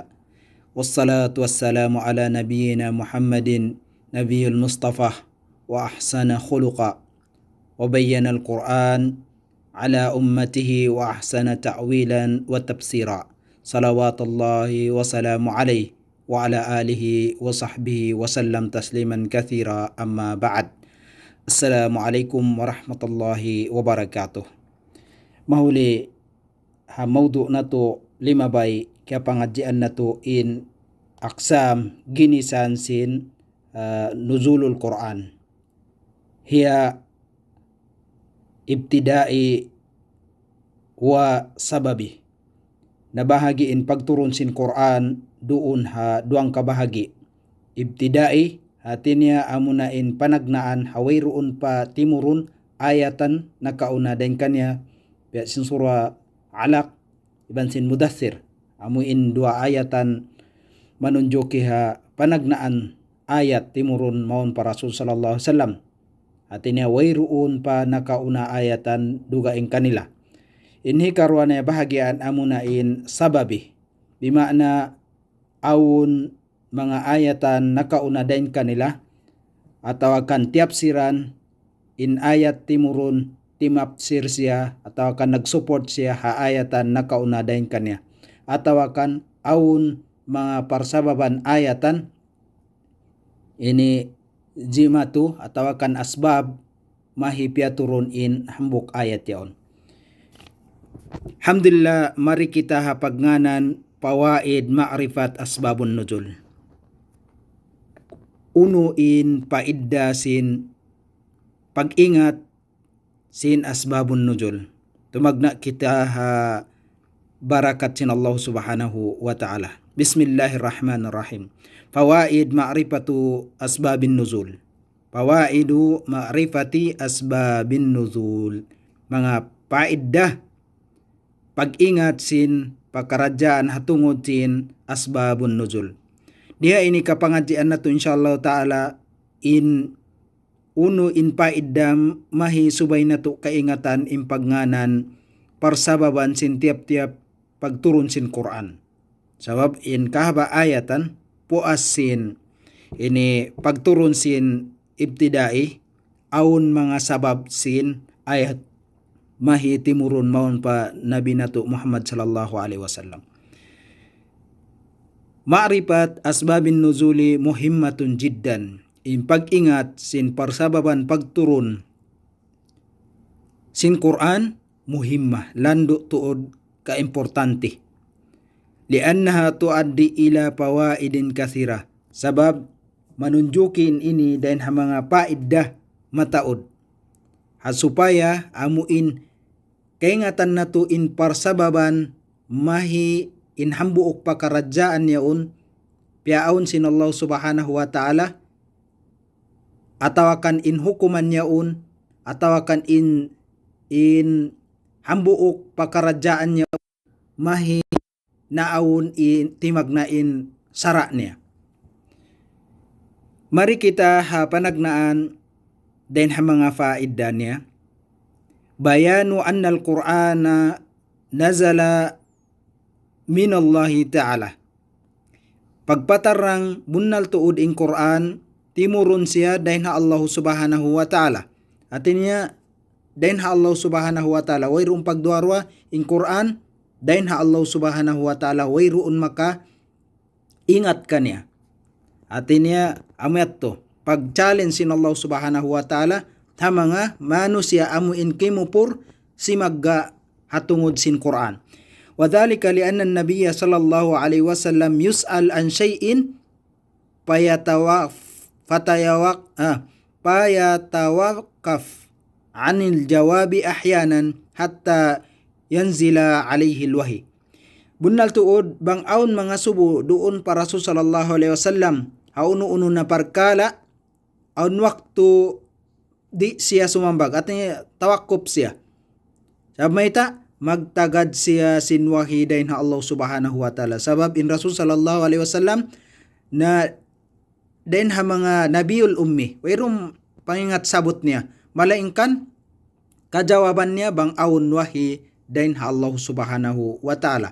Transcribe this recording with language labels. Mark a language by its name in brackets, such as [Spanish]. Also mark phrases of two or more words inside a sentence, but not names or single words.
[Arabic] والصلاة والسلام على نبينا محمد نبي المصطفى وأحسن خلقا وبين القرآن على أمته وأحسن تأويلا وتفسيرا. صلوات الله وسلام عليه وعلى آله وصحبه وسلم تسليما كثيرا. أما بعد. السلام عليكم ورحمة الله وبركاته. [Tausug] Mahuli mawdu na to limabay kaya pangadjian na to in aksam ginisan sin [Arabic] نزول القرآن. [Tausug] Hiya [Arabic] ابتدائي وسببي. [Tausug] Nabahagiin pagturun sin Quran doon duang kabahagi. Ibtidai hatinya amunain panagnaan hawairuun pa timurun ayatan nakauna dan kanya biya sin surah Alaq iban sin Mudaththir amuin dua ayatan manunjuki panagnaan ayat timurun maun para Rasul [Arabic] صلى الله عليه وسلم. [Tausug] Hatinya wairuun pa nakauna ayatan dugaing kanila. Inhi karwana bahagian amunain sababi bimakna awun mga ayatan nakauna dain kanila atau akan tiap siran in ayat timurun timapsir siya atau akan nagsupport siya ayatan nakauna dain kanya atau akan awun mga parsababan ayatan ini jimatu atau akan asbab mahipya turun in hambuk ayat yaon. Alhamdulillah, mari kita hapagnanan pawaid [Arabic] معرفة أسباب النزول. [Tausug] Unuin paidda sin pag-ingat sin [Arabic] أسباب النزول. [Tausug] Tumagna kita barakat sin Allah [Arabic] سبحانه وتعالى. بسم الله الرحمن الرحيم. فوائد معرفة أسباب النزول. فوائد معرفة أسباب النزول. [Tausug] Mga paiddah pag-ingat sin pakarajaan hatungod sin [Arabic] أسباب النزول. [Tausug] Dia ini kapangadjian na to [Arabic] إن شاء الله تعالى [Tausug] in paidam mahi subay na to kaingatan impagnanan parsababan sin tiap-tiap pagturun sin Quran. Sabab in kahaba ayatan puas sin ini pagturun sin ibtidai aun mga sabab sin ayat mahi timurun maun pa Nabi Natu Muhammad [Arabic] صلى الله عليه وسلم. معرفة أسباب النزول مهمة جدا. [Tausug] In pag-ingat sin parsababan pagturun sin Quran muhimmah lando tuod ka importante. [Arabic] لأنها تؤدي إلى فوائد كثيرة. [Tausug] Sabab manunjukin ini dan mga paiddah mataod. Supaya amuin kaingatan na to in parsababan mahi in hambuok pakarajaan yaun piaon sin Allah [Arabic] سبحانه وتعالى [Tausug] atawakan in hukuman yaun atawakan in hambuok pakarajaan yaun mahi naawun in timagnain sara niya. Mari kita panagnaan den mga faida niya. [Arabic] بيان أن القرآن نزل من الله تعالى. [Tausug] Pagpatarang bunnal tuod in Quran timurun siya dahin Allah [Arabic] سبحانه وتعالى. [Tausug] Artinya dahin Allah [Arabic] سبحانه وتعالى [Tausug] wayroon pagduarwa in Quran dahin Allah [Arabic] سبحانه وتعالى [Tausug] wayroon maka ingat kanya. Artinya amet to pag-challenge sin Allah [Arabic] سبحانه وتعالى [Tausug] mga manusia amuin kimupur si magga hatungod sin Quran. [Arabic] وذلك لأن النبي صلى الله عليه وسلم يسأل عن شيء فيتوقف عن الجواب أحيانا حتى ينزل عليه الوحي. [Tausug] Bunnal tuod bang aun mga subo doon para Rasul [Arabic] صلى الله عليه وسلم [Tausug] hauno-uno na parkala aun waktu di siya sumambag at tawakkop siya. Sabab mayta magtagad siya sinwahidain Allah [Arabic] سبحانه وتعالى. [Tausug] Sabab in Rasul [Arabic] صلى الله عليه وسلم [Tausug] na den ha mga [Arabic] النبي الأمي. [Tausug] Wairum pangingat sabot niya. Malaingkan kajawaban niya bang aun wahi den ha Allah [Arabic] سبحانه وتعالى.